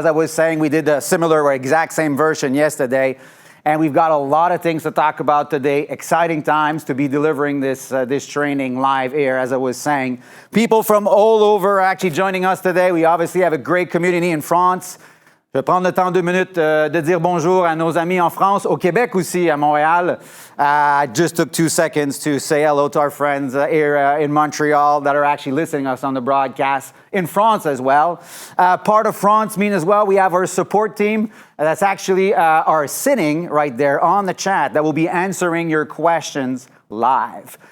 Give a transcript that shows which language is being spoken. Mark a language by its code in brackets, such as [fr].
[en] As I was saying, we did a similar or exact same version yesterday. And we've got a lot of things to talk about today. Exciting times to be delivering this training live here, as I was saying. People from all over are actually joining us today. We obviously have a great community in France. [fr] Je vais prendre le temps 2 minutes de dire bonjour à nos amis en France, au Québec aussi, à Montréal. [en] I just took 2 seconds to say hello to our friends here in Montreal that are actually listening to us on the broadcast. In France as well. Part of France mean as well, we have our support team that's actually are sitting right there on the chat that will be answering your questions live.